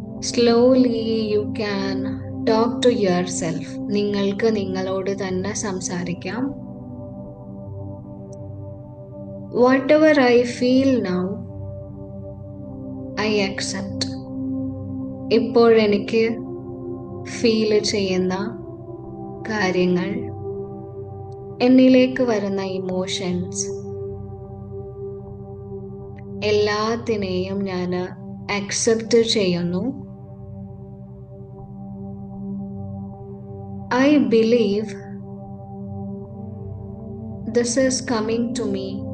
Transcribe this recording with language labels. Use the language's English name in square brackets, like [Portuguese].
[English] Slowly you can talk to yourself. [Malayalam] നിങ്ങൾക്ക് നിങ്ങളോട് തന്നെ സംസാരിക്കാം. [English] Whatever I feel now, I accept. [Malayalam] ഇപ്പോഴെനിക്ക് feel ചെയ്യുന്ന കാര്യങ്ങൾ, എന്നിലേക്ക് വരുന്ന ഇമോഷൻസ് എല്ലാത്തിനെയും ഞാൻ അക്സെപ്റ്റ് ചെയ്യുന്നു. [English] I believe this is coming to me